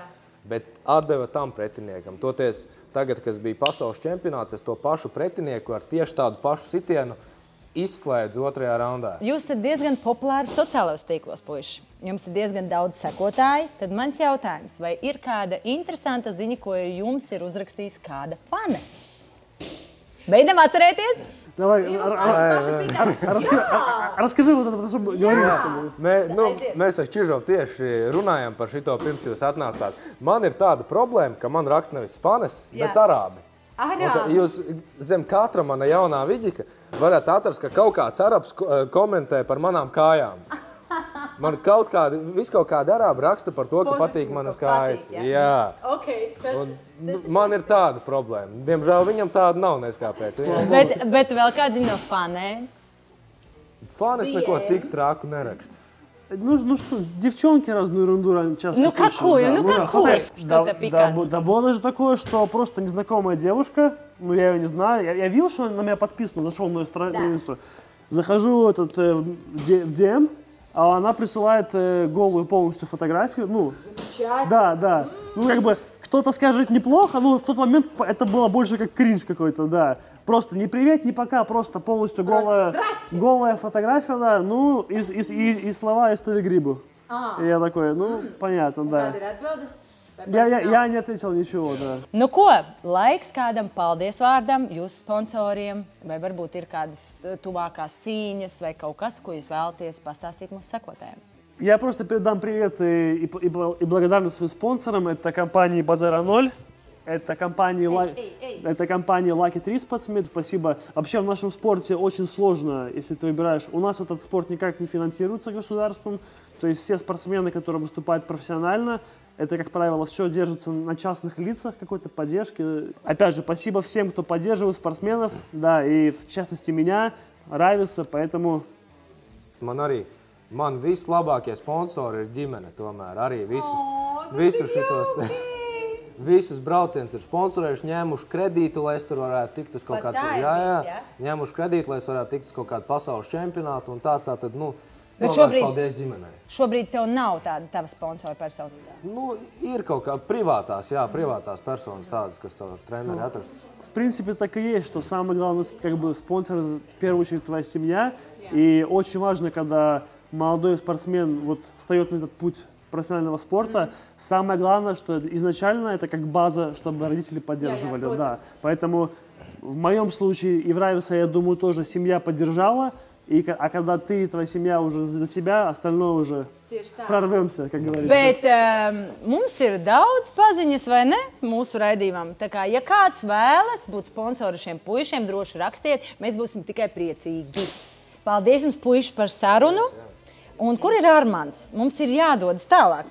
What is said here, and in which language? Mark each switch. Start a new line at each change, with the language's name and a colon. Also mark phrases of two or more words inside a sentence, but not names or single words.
Latvian: Bet atdeva tam pretiniekam. Toties, tagad, kas bija pasaules čempionāts, es to pašu pretinieku ar tieši tādu pašu sitienu izslēdzu otrajā raundā. Jūs esat diezgan populāri sociālos tīklos, puiši. Jums ir diezgan daudz sekotāji. Tad mans jautājums, vai ir kāda interesanta ziņa, ko jums ir uzrakstījusi kāda fane? Beidzam atcerēties?
Russian: Давай, расскажи вот это, чтобы говорили с тобой.
Latvian: Mēs ar Čižovu tieši runājam par šito pirms jūs atnācāt. Man ir tāda problēma, ka man raksta nevis fanes, bet arābi. Jūs zem katra mana jaunā vidika varat atrast, ka kaut kāds arabs komentē par manām kājām. Man kaut kādi arābi raksta par to, ka patīk manas kājas. Jā. Man ir tāda problēma. Diemžēl viņam tāda nav, neskāpēc. Bet vēl kāds zina no fanēm? Fanes neko tik traku neraksta.
Russian: Ну что, девчонки разную ерунду часто Ну какую? Что-то пикантное. Да было же такое, что просто незнакомая девушка, ну я ее не знаю, я видел, что она на меня подписана, зашел на ее страницу. Захожу в DM, а она присылает голую полностью фотографию. Ну, да. Ну, как бы, кто-то скажет неплохо, но в тот момент это было больше как кринж какой-то, да. Просто не привет, не пока, просто полностью голая фотография, да, ну, и слова из Телегрибу. И я такой, ну, понятно, да. Я не ответил ничего, да.
Latvian: Nu ko, laiks kādam paldies vārdam, jūsu sponsoriem, vai varbūt ir kādas tuvākās cīņas vai kaut kas, ko jūs vēlaties pastāstīt mūsu sekotājiem?
Russian: Я просто передам привет и благодарность своим спонсорам. Это компания Базара 0, это компания Lucky 3 Sportsmed. Спасибо. Вообще в нашем спорте очень сложно, если ты выбираешь. У нас этот спорт никак не финансируется государством. То есть все спортсмены, которые выступают профессионально, это, как правило, все держится на частных лицах, какой-то поддержки. Опять же, спасибо всем, кто поддерживает спортсменов, да, и в частности меня, Ravisa, поэтому...
Latvian: Man vislabākie sponsori ir ģimene tomēr. Arī visus braucienus ir sponsorējuši, ņēmuši kredītu, lai es tur varētu tikt uz kaut kādu... Ņēmuši kredītu, lai es varētu tikt uz kaut kādu pasaules čempionātu un tā, tad, nu, paldies ģimenei. Šobrīd tev nav tāda tava sponsora personīgā? Nu, ir kaut kā privātās personas tādas, kas tev ar treneri atrastas.
Russian: В принципе, так и есть, что самый главный как бы спонсор, в первую очередь, твоя семья. И очень важно, когда молодой спортсмен вот встает на этот путь профессионального спорта, самое главное, что изначально это как база, чтобы родители поддерживали. Да. Поэтому в моем случае и в Ravisa, я думаю, тоже семья поддержала. А когда ты и твоя семья уже за тебя, остальное уже прорвемся, как говорится.
Latvian: Bet mums ir daudz paziņas, vai ne, mūsu raidījumam. Tā kā, ja kāds vēlas būt sponsori šiem puišiem, droši rakstiet, mēs būsim tikai priecīgi. Paldies jums, puiši, par sarunu. Un kur ir Armands? Mums ir jādodas tālāk.